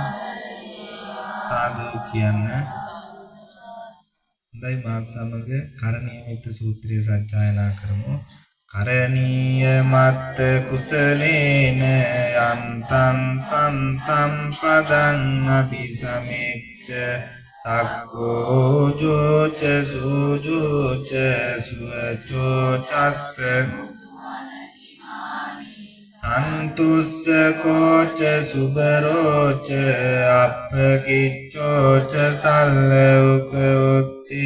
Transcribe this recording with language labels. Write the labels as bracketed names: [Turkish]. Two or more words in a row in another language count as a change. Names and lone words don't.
[Sinhala] සාදු කියන්න හොඳයි මාත් සමග කරණීයමිත සූත්‍රය සජ්ජායනා කරමු [Pali] කරණීය මත්ත කුසලේන යන්තං සන්තං පදං අபிසමෙච්ච සක්කෝ ජෝච සුජෝච සුවචෝ චස්ස සන්තුස්ස කෝච සුබරෝච අප්පකිච්චෝච සල්ලෝක උත්ති